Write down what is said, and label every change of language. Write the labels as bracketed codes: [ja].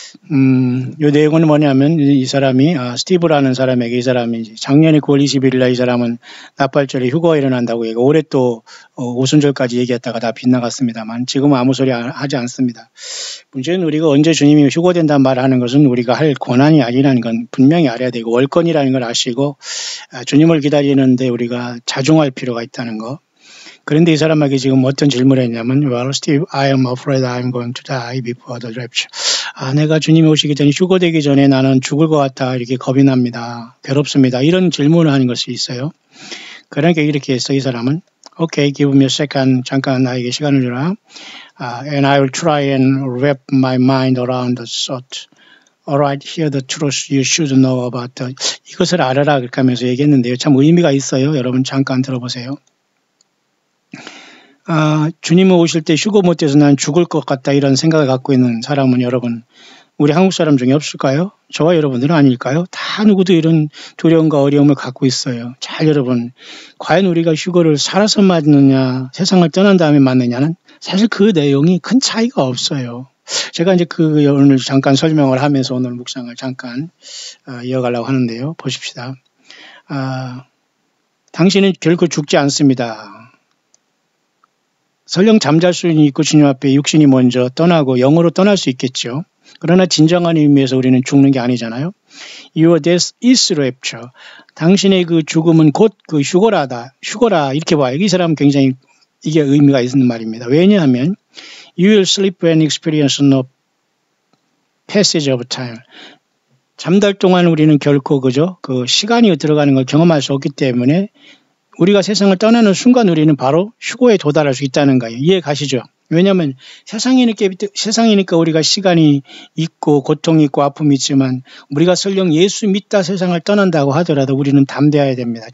[ko] 이 내용은 뭐냐면 이 사람이 스티브라는 사람에게 이 사람이 작년에 9월 21일 날 이 사람은 나팔절에 휴거가 일어난다고 얘기하고 올해 또 오순절까지 얘기했다가 다 빗나갔습니다만 지금은 아무 소리 하지 않습니다. 문제는 우리가 언제 주님이 휴거된다는 말을 하는 것은 우리가 할 권한이 아니라는 건 분명히 알아야 되고 월권이라는 걸 아시고 주님을 기다리는데 우리가 자중할 필요가 있다는 거. 그런데 이 사람에게 지금 어떤 질문을 했냐면 [en] Well, Steve, I am afraid I'm going to die before the rapture. [ko] 내가 주님이 오시기 전에 휴거되기 전에 나는 죽을 것 같아. 이렇게 겁이 납니다. 괴롭습니다. 이런 질문을 하는 것이 있어요. 그러니까 이렇게 했어. 이 사람은 [en] Okay, give me a second. [ko] 잠깐 나에게 시간을 주라. [en] And I will try and wrap my mind around the thought. Alright, here the truth you should know about the... [ko] 이것을 알아라. 그렇게 하면서 얘기했는데요. 참 의미가 있어요. 여러분 잠깐 들어보세요. 주님은 오실 때 휴거 못해서 난 죽을 것 같다 이런 생각을 갖고 있는 사람은 여러분 우리 한국 사람 중에 없을까요? 저와 여러분들은 아닐까요? 다 누구도 이런 두려움과 어려움을 갖고 있어요. 잘 여러분, 과연 우리가 휴거를 살아서 맞느냐, 세상을 떠난 다음에 맞느냐는 사실 그 내용이 큰 차이가 없어요. 제가 이제 오늘 잠깐 설명을 하면서 오늘 묵상을 잠깐 이어가려고 하는데요. 보십시다. 당신은 결코 죽지 않습니다. 설령 잠잘 수는 있고 주님 앞에 육신이 먼저 떠나고 영으로 떠날 수 있겠죠. 그러나 진정한 의미에서 우리는 죽는 게 아니잖아요. [en] Your death is rapture. [ko] 당신의 그 죽음은 곧 그 휴거라다. 휴거라 이렇게 봐요. 이 사람은 굉장히 이게 의미가 있는 말입니다. 왜냐하면 [en] You will sleep when experience no passage of time. [ko] 잠잘 동안 우리는 결코 그죠? 그 시간이 들어가는 걸 경험할 수 없기 때문에 우리가 세상을 떠나는 순간 우리는 바로 휴거에 도달할 수 있다는 거예요. 이해 가시죠? 왜냐하면 세상이니까 우리가 시간이 있고 고통이 있고 아픔이 있지만 우리가 설령 예수 믿다 세상을 떠난다고 하더라도 우리는 담대해야 됩니다.